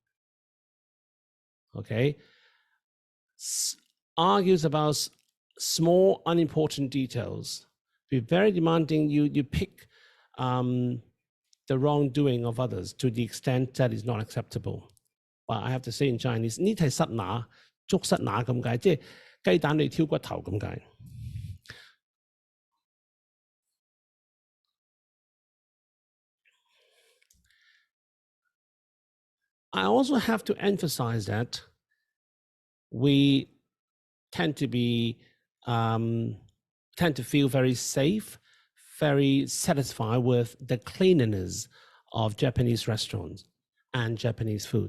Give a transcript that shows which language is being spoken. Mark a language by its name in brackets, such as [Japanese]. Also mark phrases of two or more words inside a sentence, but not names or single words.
[English] Okay. Argues about small, unimportant details. Be very demanding. You pick the wrongdoing of others to the extent that is not acceptable. But I have to say in Chinese, [Cantonese] 呢係塞拿，捉塞拿咁解，即係雞蛋裏挑骨頭咁解。 [English] I also have to emphasize that we tend to feel very safe, very satisfied with the cleanliness of Japanese restaurants and Japanese food.